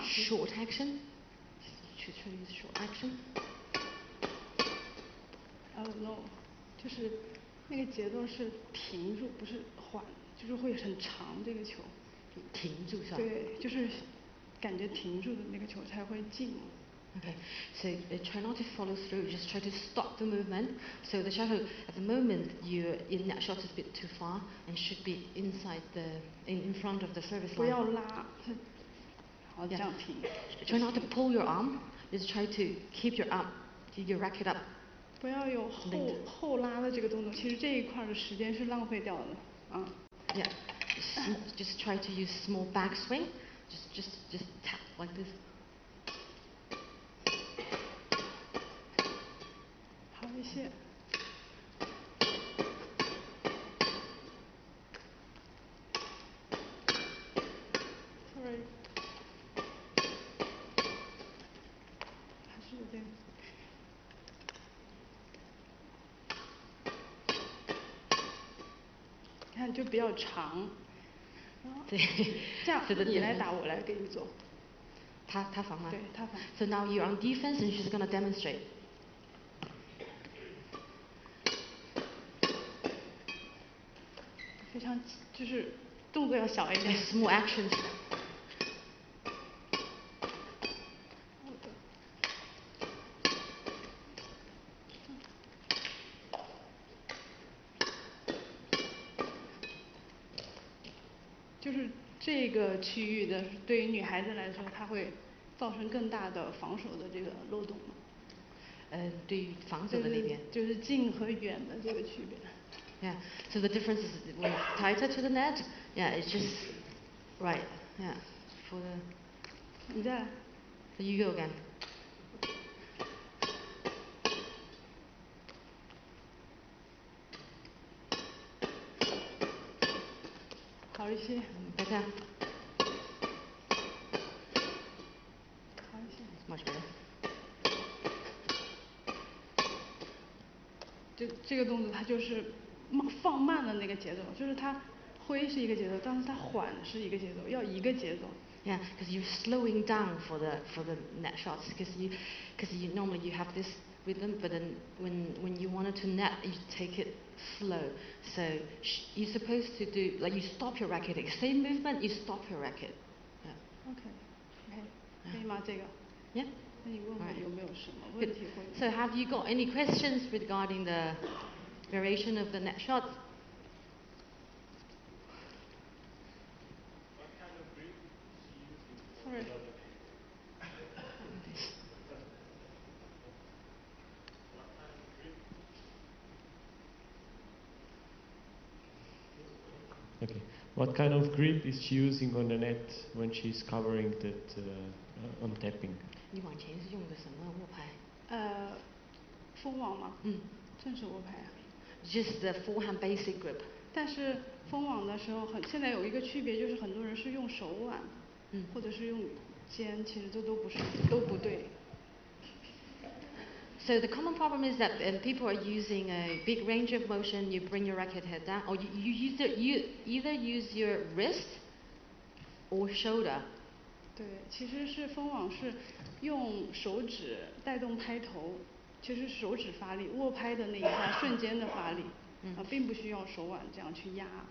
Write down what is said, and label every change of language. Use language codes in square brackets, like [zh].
[en] Short action. To use short action. Oh no， [zh] 就是那个节奏是停住，不是缓，就是会很长这个球。停住是吧？对，就是感觉停住的那个球才会进。 [en] Okay, so try not to follow through, just try to stop the movement. So the shuttle, at the moment, that shot is a bit too far and should be inside in front of the service line. [zh] 不要拉，好这样停。 [en] Try not to pull your arm, just try to keep your arm, your racket up. [zh] 不要有后拉的这个动作，其实这一块的时间是浪费掉的啊。 [en] Yeah, just try to use small backswing. Just tap like this. [zh] 好一些。 [en] Sorry. [zh] 还是有点。看就比较长。对。这样你来打，我来给你做。他防吗？对，他防。 [en] So now you're on defense and she's gonna demonstrate. [zh] 非常就是动作要小一点。 [en] Small actions. [zh] 就是这个区域的，对于女孩子来说，它会造成更大的防守的这个漏洞。对于防守的那边。就是近和远的这个区别。 [en] Yeah. So the difference is when it's tighter to the net. Yeah, it's just right. Yeah. For the. [zh] 你再来。 [en] So you go again. [zh] 好一些。 [en] Better. [zh] 好一些。 [en] Much better. [zh] 这个动作它就是放慢了那个节奏，就是它挥是一个节奏，但是它缓是一个节奏，要一个节奏。 [en] Yeah, because you're slowing down for the net shots, because you normally you have this rhythm, but then when you wanted to net, you take it slow. So you're supposed to do like you stop your racket, same movement, you stop your racket. Yeah. Okay. [zh] 可以吗？这个。 [en] Yeah. [zh] 那你问我有没有什么问题会？ [en] So have you got any questions regarding the variation of the net shots? Sorry. Okay. What kind of grip is she using on the net when she's covering that on tapping? [zh] 你往前是用的什么握拍？封网吗？正手握拍啊。 [en] Just the forehand basic grip. [zh] 但是封网的时候现在有一个区别，就是很多人是用手腕，或者是用肩，其实这都不对。 [en] So the common problem is that people are using a big range of motion. You bring your racket head down, or you either use your wrist or shoulder. [zh] 对，其实是封网是用手指带动拍头，其实手指发力，握拍的那一下瞬间的发力，并不需要手腕这样去压。